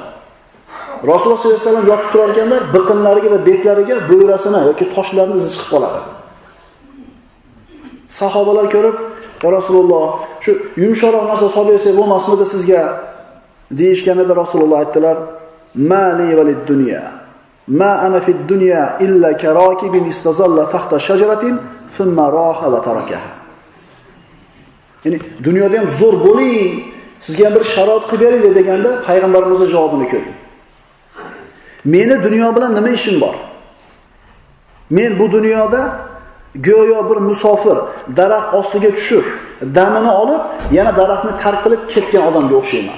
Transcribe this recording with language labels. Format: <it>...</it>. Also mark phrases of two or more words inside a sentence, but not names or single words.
<uz>Rasululloh</uz> <ar>صلى الله عليه وسلم</ar> <uz>yotib turar ekanlar, biqinlariga va betlariga bo'yrasini yoki toshlarni izi chiqib qolar edi. Sahobalar ko'rib, "Ya Rasululloh, shu yumshoqroq narsa solib bersak bo'lmasmidi sizga?" deyishganida Rasululloh aytdilar:</uz> <ar>"ما لي وللدنيا. ما أنا في الدنيا إلا كراكب استظل تحت شجرة ثم راح وتركها."</ar> <uz>Ya'ni dunyoda ham zo'r bo'ling, sizga ham bir sharoit qilib beraylik deganda payg'ambarimizning javobini ko'ring. Meni dunyo bilan nima ishim bor? Men bu dunyoda go'yo bir musofir daraxt ostiga tushib, damini olib, yana daraxtni tark qilib ketgan odamga o'xshayman.</uz>